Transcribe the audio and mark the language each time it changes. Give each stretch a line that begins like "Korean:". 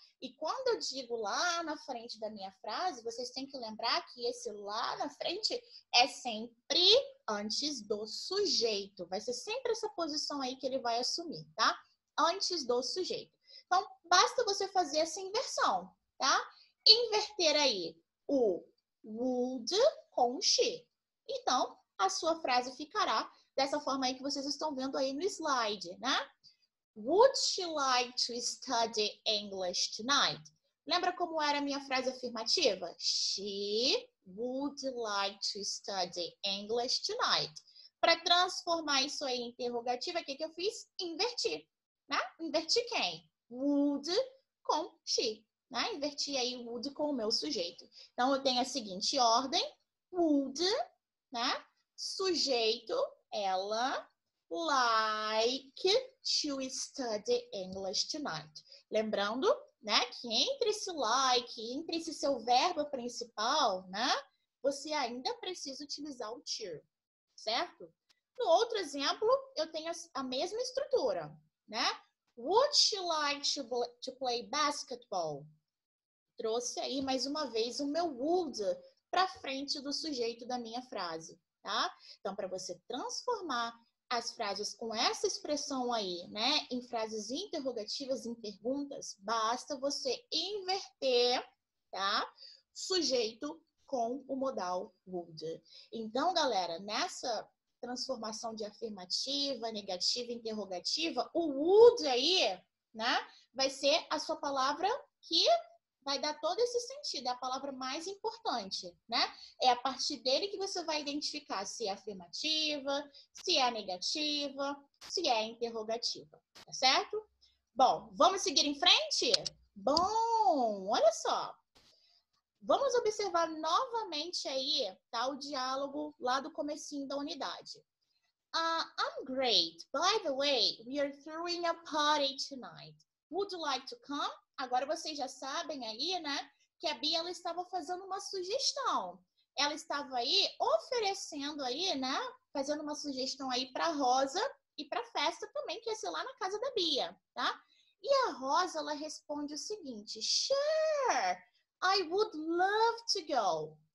Portuguese: E quando eu digo lá na frente da minha frase, vocês têm que lembrar que esse lá na frente é sempre antes do sujeito. Vai ser sempre essa posição aí que ele vai assumir, tá? Antes do sujeito. Então, basta você fazer essa inversão, tá? Inverter aí o would com she. Então, a sua frase ficará dessa forma aí que vocês estão vendo aí no slide, né?
English: Would she like to study English tonight?
Portuguese: Lembra como era a minha frase afirmativa?
English: She would like to study English tonight.
Portuguese: Para transformar isso aí em interrogativa, o que eu fiz? Inverti, né? Inverti quem? Would com she, né? Inverti aí o would com o meu sujeito. Então, eu tenho a seguinte ordem. Would, né? Sujeito, ela,
English: like to study English tonight.
Portuguese: Lembrando, né, que entre esse like, entre esse seu verbo principal, né, você ainda precisa utilizar o to, certo? No outro exemplo, eu tenho a mesma estrutura, né?
English: Would she like to play basketball?
Portuguese: Trouxe aí mais uma vez o meu would para frente do sujeito da minha frase, tá? Então, para você transformar as frases com essa expressão aí, né, em frases interrogativas, em perguntas, basta você inverter, tá? Sujeito com o modal would. Então, galera, nessa transformação de afirmativa, negativa, interrogativa, o would aí, né, vai ser a sua palavra que vai dar todo esse sentido, é a palavra mais importante, né? É a partir dele que você vai identificar se é afirmativa, se é negativa, se é interrogativa, tá certo? Bom, vamos seguir em frente? Bom, olha só. Vamos observar novamente aí, tá, o diálogo lá do comecinho da unidade.
English: I'm great. By the way, we are throwing a party tonight. Would you like to come?
Portuguese: Agora vocês já sabem aí, né, que a Bia ela estava fazendo uma sugestão. Ela estava aí oferecendo aí, né, fazendo uma sugestão aí para Rosa e para festa também, que ia ser lá na casa da Bia, tá? E a Rosa, ela responde o seguinte:
English: Sure, I would love to go.